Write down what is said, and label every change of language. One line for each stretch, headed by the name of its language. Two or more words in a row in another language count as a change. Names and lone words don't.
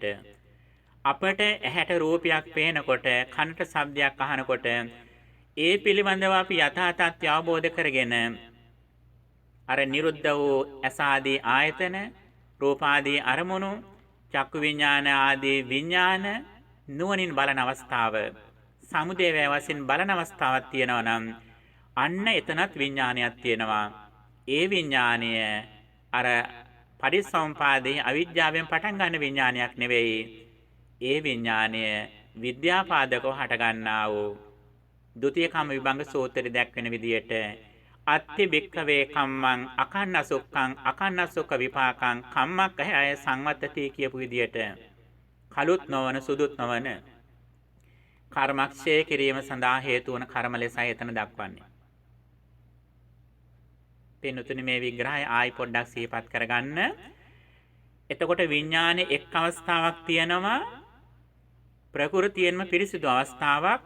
Sinhala: අපට ඇහැට රූපයක් පේනකොට කනට ශබ්දයක් අහනකොට ඒ පිළිබඳව අපි යථා තත්ත්වය අවබෝධ කරගෙන අර නිරුද්ධ වූ අසාදී ආයතන රූපාදී අරමුණු චක්කු විඥාන ආදී විඥාන නුවණින් බලන අවස්ථාව සමුදේ වේ වශයෙන් බලන අවස්ථාවක් තියෙනවා නම් අන්න එතනත් විඥානයක් තියෙනවා. ඒ විඥානය අර පරිසම්පාදේ අවිද්‍යාවෙන් පටන් ගන්න විඥානයක් නෙවෙයි. ඒ විඥානය විද්‍යාපාදකව හට ගන්නා වූ ဒုတိ ය කම්ම විභංග සූත්‍රයේ දැක්වෙන විදියට
Pali: අත්ති බික්ඛවේ කම්මං අකන්නසුක්ඛං අකන්නසුක්ඛ විපාකං කම්මක්ඛය සංවත්තති
Sinhala: කියපු විදියට කලුත් නොවන සුදුත් නොවන කර්මක්ෂය කිරීම සඳහා හේතු වන කර්ම ලෙසයි එතන දක්වන්නේ. පින්තුනි මේ විග්‍රහය ආයි පොඩ්ඩක් සිහිපත් කරගන්න. එතකොට විඥානයේ එක් අවස්ථාවක් තියෙනවා ප්‍රകൃතියෙන්ම පිරිසිදු අවස්ථාවක්.